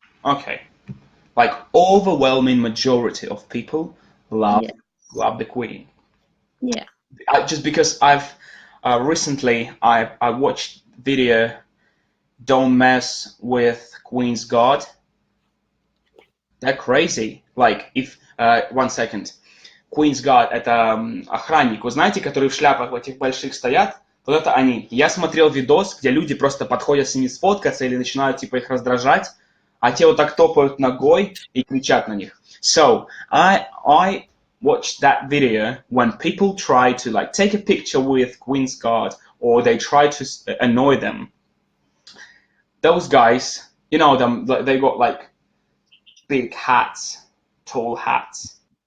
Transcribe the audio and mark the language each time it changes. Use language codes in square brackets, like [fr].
[en] Okay. Like, overwhelming majority of people love the Queen. Yeah. Just because I've recently I watched video "Don't Mess with Queen's God." They're crazy. Like, if 1 second. [ru] Queen's God — это охранник, вы знаете, которые в шляпах в этих больших стоят. Вот это они. Я смотрел видос, где люди просто подходят с ними сфоткаться или начинают типа их раздражать, а те вот так топают ногой и кричат на них. [en] So I watched that video when people try to like take a picture with Queen's Guard, or they try to annoy them. Those guys, you know them, they got like big hats, tall hats.